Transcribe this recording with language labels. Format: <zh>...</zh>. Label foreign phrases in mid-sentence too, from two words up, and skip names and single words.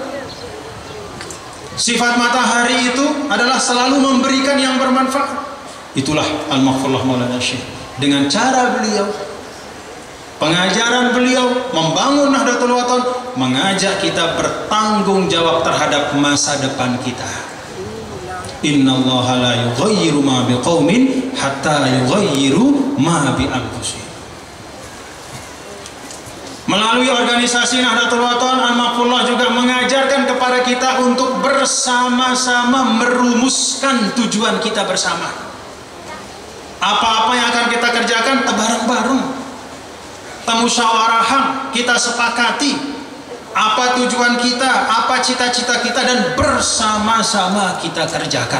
<id>Sifat matahari itu adalah selalu memberikan yang bermanfaat. Itulah Al-Maghfurullah Maulana Syekh. Dengan cara beliau, pengajaran beliau, membangun Nahdlatul Wathon, mengajak kita bertanggung jawab terhadap masa depan kita.</id> <ar>إن الله لا يغير ما بقوم حتى يغيروا ما بأنفسهم.</ar> <id>Melalui organisasi Nahdlatul Wathon, Al-Maghfurullah juga mengajarkan kepada kita untuk bersama-sama merumuskan tujuan kita bersama. Apa-apa yang akan kita kerjakan bareng-bareng, musyawarahah, kita sepakati apa tujuan kita, apa cita-cita kita, dan bersama-sama kita kerjakan.</id>